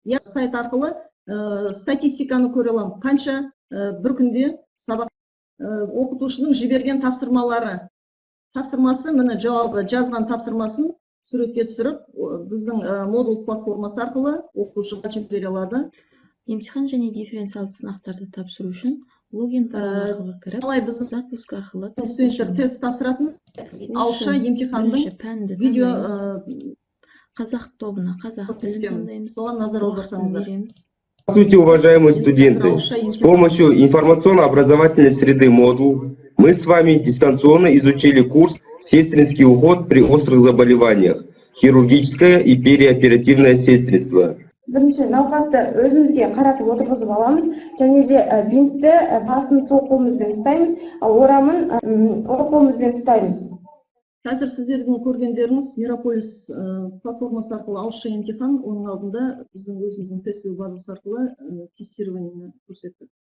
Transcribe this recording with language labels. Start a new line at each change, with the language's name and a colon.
Kazakh: Сайт арқылы статистиканы көре аламын. Қанша бір күнде сабақ оқытушының жіберген тапсырмасы, міне жауабы жазған тапсырмасын суретке түсіріп, біздің модул платформасы арқылы оқытушыға жібере алады. Емтихан және дифференциалды сынақтарды тапсыру үшін логин арқылы кіріп, запуск арқылы студенттер тест тапсыратын ауызша емтихандың видео қазақ тобына қазақ тілін таңдаймыз. Соған назар аударсаңыздар.
Russian: Здравствуйте, уважаемые студенты! С помощью информационно-образовательной среды модул мы с вами дистанционно изучили курс «Сестринский уход при острых заболеваниях. Хирургическое и переоперативное сестринство».
Kazakh: Бірінші науқасты өзімізге қаратып отырғызып аламыз, және де бинтті басын сол қолымызбен ұстаймыз, ал орамын оң қолымызбен ұстаймыз. Қазір сіздердің көргендеріңіз Мегаполис платформасы арқылы ауызша емтихан, оның алдында біздің өзіміздің тестілеу базасы арқылы тестированиені көрсеттік.